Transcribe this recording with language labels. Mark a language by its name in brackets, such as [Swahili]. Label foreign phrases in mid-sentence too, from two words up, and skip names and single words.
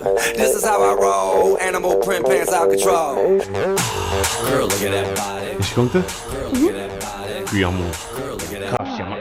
[English] This is how I roll, animal print pants out control. Girl, look at that body. [Albanian] Shkon këtë? [English] Girl, look at that body. [Albanian] Ky jam unë. [English] Girl, look at that body.